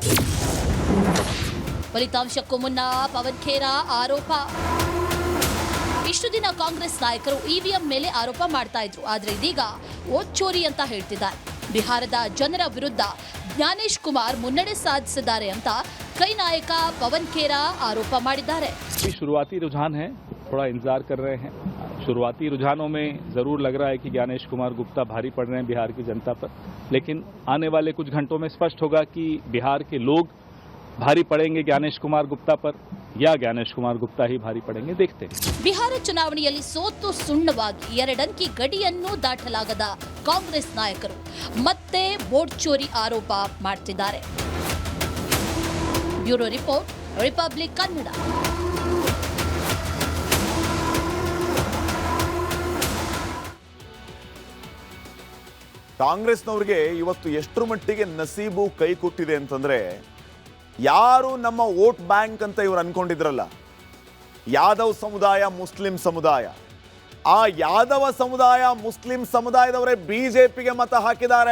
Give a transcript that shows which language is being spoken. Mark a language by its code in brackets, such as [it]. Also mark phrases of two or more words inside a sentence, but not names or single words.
[kn] ಫಲಿತಾಂಶಕ್ಕೂ ಮುನ್ನ ಪವನ್ ಖೇರಾ ಆರೋಪ. ಇಷ್ಟು ದಿನ ಕಾಂಗ್ರೆಸ್ ನಾಯಕರು EVM ಮೇಲೆ ಆರೋಪ ಮಾಡ್ತಾ ಇದ್ರು, ಆದ್ರೆ ಇದೀಗ ವೋಟ್ ಚೋರಿ ಅಂತ ಹೇಳ್ತಿದ್ದಾರೆ. ಬಿಹಾರದ ಜನರ ವಿರುದ್ಧ ಜ್ಞಾನೇಶ್ ಕುಮಾರ್ ಮುನ್ನಡೆ ಸಾಧಿಸಿದ್ದಾರೆ ಅಂತ ಕೈ ನಾಯಕ ಪವನ್ ಖೇರಾ ಆರೋಪ ಮಾಡಿದ್ದಾರೆ. [hi] शुरुआती रुझान है, थोड़ा इंतजार कर रहे हैं. शुरुआती रुझानों में जरूर लग रहा है कि ज्ञानेश कुमार गुप्ता भारी पड़ रहे हैं बिहार की जनता पर, लेकिन आने वाले कुछ घंटों में स्पष्ट होगा कि बिहार के लोग भारी पड़ेंगे ज्ञानेश कुमार गुप्ता पर या ज्ञानेश कुमार गुप्ता ही भारी पड़ेंगे. देखते हैं. [kn] ಬಿಹಾರ ಚುನಾವಣೆಯಲ್ಲಿ ಸೋತು ಸುಣ್ಣವಾಗಿ 2 ಅಂಕಿ ಗಡಿಯನ್ನು ದಾಟಲಾಗದ ಕಾಂಗ್ರೆಸ್ ನಾಯಕರು ಮತ್ತೆ ವೋಟ್ ಚೋರಿ ಆರೋಪ ಮಾಡ್ತಿದ್ದಾರೆ. [en] bureau report, [kn] ರಿಪಬ್ಲಿಕ್ ಕನ್ನಡ. ಕಾಂಗ್ರೆಸ್ನವ್ರಿಗೆ ಇವತ್ತು ಎಷ್ಟರ ಮಟ್ಟಿಗೆ ನಸೀಬು ಕೈ ಕೊಟ್ಟಿದೆ ಅಂತಂದ್ರೆ, ಯಾರು ನಮ್ಮ [en] vote bank [kn] ಅಂತ ಇವರು ಅನ್ಕೊಂಡಿದ್ರಲ್ಲ, ಯಾದವ್ ಸಮುದಾಯ, ಮುಸ್ಲಿಂ ಸಮುದಾಯ, ಆ ಯಾದವ ಸಮುದಾಯ, ಮುಸ್ಲಿಂ ಸಮುದಾಯದವರೇ ಬಿಜೆಪಿಗೆ ಮತ ಹಾಕಿದ್ದಾರೆ.